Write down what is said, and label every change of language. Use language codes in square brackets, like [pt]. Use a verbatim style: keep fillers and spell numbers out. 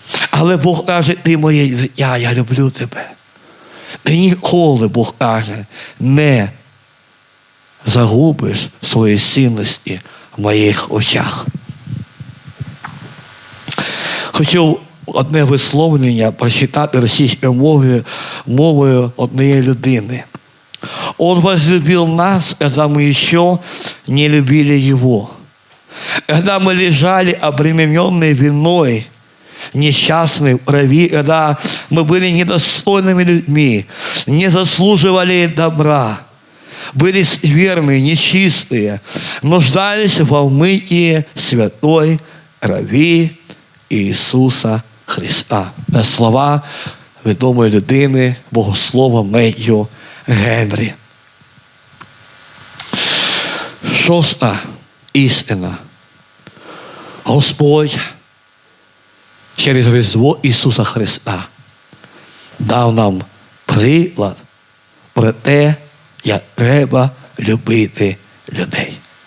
[uk] Але Бог каже, ти моє дитя, я люблю тебе. Ти ніколи, Бог каже, не загубиш свої цінності в моїх очах. Хочу одне висловлення прочитати російською мовою, мовою однієї людини. [ru] «Он возлюбил нас, когда мы еще не любили Его. Когда мы лежали обремененные виной, несчастные в крови, когда мы были недостойными людьми, не заслуживали добра, были скверные, нечистые, нуждались в омытии святой крови Иисуса Христа». [uk] Це слова відомої людини, богослова Меттью Генрі. Шоста істина. Господь через Різдво Ісуса Христа дав нам приклад про те, як треба любити людей.